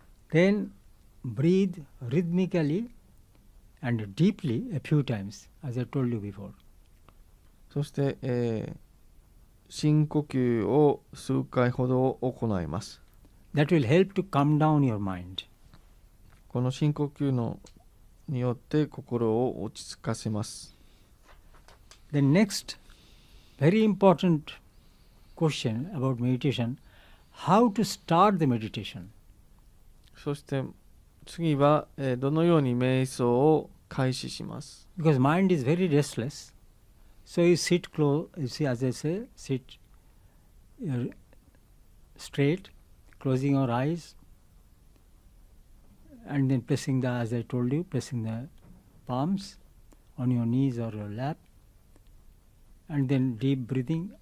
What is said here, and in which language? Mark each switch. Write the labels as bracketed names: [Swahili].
[English] Then breathe rhythmically and deeply a few times, as I told you before. [Japanese] そして、深呼吸を数回ほど行います。 [English] That will help to calm down your mind. [Japanese] この深呼吸によって心を落ち着かせます。 [English] The next very important question about meditation, how to start the meditation. [Japanese] そして次は、どのように瞑想を開始します。 [English] Because mind is very restless, so you sit close, you see, as I say, sit straight, closing your eyes, and then pressing the, as I told you, pressing the palms on your knees or your lap, and then deep breathing.